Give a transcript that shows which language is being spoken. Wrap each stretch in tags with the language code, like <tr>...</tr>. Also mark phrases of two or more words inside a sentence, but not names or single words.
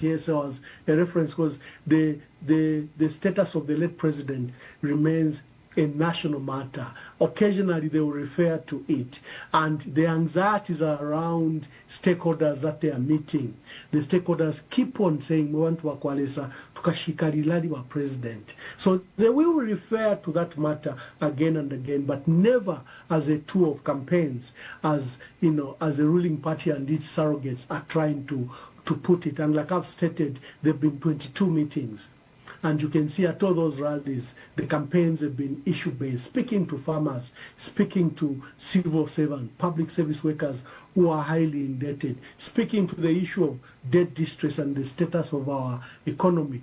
<en>Yes, there was a reference because the status of the late president remains a national matter. Occasionally they will refer to it, and the anxieties are around stakeholders that they are meeting. The stakeholders keep on saying we want to</en> <bem>wakwalesa tukashikalilali wa</bem> <en>president. So they will refer to that matter again and again, but never as a tool of campaigns, as as a ruling party and its surrogates are trying to put it. And like I've stated, there have been 22 meetings. And you can see at all those rallies, the campaigns have been issue-based, speaking to farmers, speaking to civil servants, public service workers who are highly indebted, speaking to the issue of debt distress and the status of our economy.</en>